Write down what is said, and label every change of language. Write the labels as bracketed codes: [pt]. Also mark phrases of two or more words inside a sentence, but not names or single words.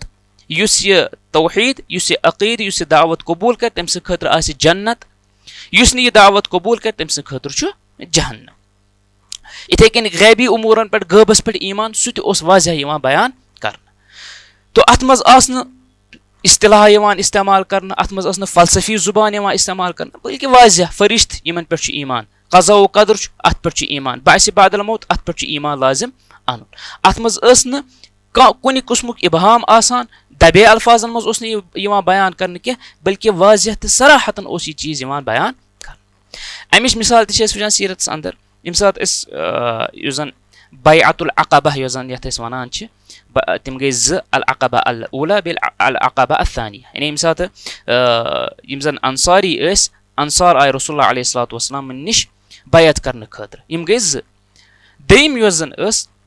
[ks] یُس یہِ توحیٖد یُس یہِ عقیٖدٕ یُس یہِ دعوت قبوٗل کرِ تٔمۍ سٕنٛدِ خٲطرٕ آسہِ جنت یُس نہٕ یہِ دعوت قبوٗل کرِ تٔمۍ سٕنٛدِ خٲطرٕ چھُ جہنم اِتھے کٔنۍ غیبی اموٗرن پٮ۪ٹھ غٲبس پٮ۪ٹھ ایٖمان سُہ تہِ اوس واضح یِوان بیان کرنہٕ تو اتھ منٛز آسہٕ نہٕ اصطلاح یِوان استعمال کرنہٕ اتھ منٛز ٲس نہٕ فلسفی زُبان یِوان استعمال کرنہٕ بٔلکہِ واضح فرشت یِمن پٮ۪ٹھ چھُ ایٖمان قضا و قدر چھُ اتھ پٮ۪ٹھ چھُ ایٖمان بعثِ بعد الموت اتھ پٮ۪ٹھ چھُ ایٖمان لازم انُن اتھ منٛز ٲس نہٕ کانٛہہ کُنہِ قٕسمُک اِبہام آسان دبے الفاظن منٛز اوس نہٕ یہِ یِوان بیان کرنہٕ کینٛہہ بٔلکہِ واضح تہٕ صراحتن اوس یہِ چیٖز یِوان بیان کرنہٕ امِچ مِثال تہِ چھِ أسۍ وٕچھان سیٖرتس انٛدر ییٚمہِ ساتہٕ أسۍ یُس زن بیعۃ العقبہ یۄس زن یتھ أسۍ ونان چھِ تِم گٔے 2 [ar] العقبہ الاوٗلا [ks] بیٚیہِ [ar] العقبہ الثانیہ [ks] یعنی ییٚمہِ ساتہٕ یِم زن انصاری ٲسۍ انصار آیہِ [ar] رسول اللہ علیہ الصلوۃ والسلامن [ks] نِش بیعت کرنہٕ خٲطرٕ یِم گٔے 2 دوٚیِم یۄس زن ٲس